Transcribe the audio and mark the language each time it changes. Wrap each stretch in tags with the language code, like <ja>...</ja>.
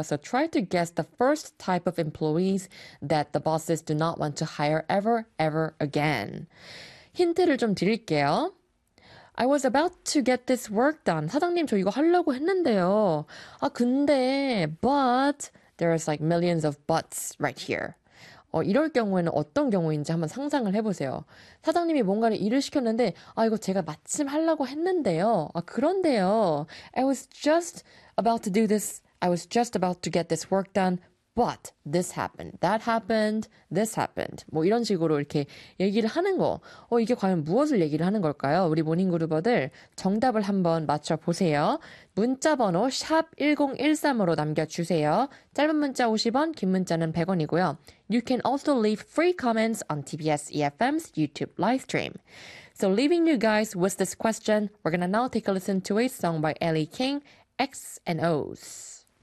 <en>So, try to guess the first type of employees that the bosses do not want to hire ever, ever again.</en> <ko>힌트를 좀 드릴게요.</ko> <en>I was about to get this work done.</en> <ko>사장님, 저 이거 하려고 했는데요.</ko> <en>근데, but, there's like millions of buts right here.</en> <ko>이럴 경우에는 어떤 경우인지 한번 상상을 해보세요. 사장님이 뭔가를 일을 시켰는데, 이거 제가 마침 하려고 했는데요. 그런데요.</ko> <en>I was just about to do this. I was just about to get this work done. But this happened, that happened, this happened.</en> <ko>뭐 이런 식으로 이렇게 얘기를 하는 거. 이게 과연 무엇을 얘기를 하는 걸까요? 우리 모닝그루버들 정답을 한번 맞춰보세요. 문자번호 #1013으로 남겨주세요. 짧은 문자 50원, 긴 문자는 100원이고요.</ko> <en>You can also leave free comments on TBS EFM's YouTube live stream. So leaving you guys with this question, we're gonna now take a listen to a song by Ellie King, X and O's.</en>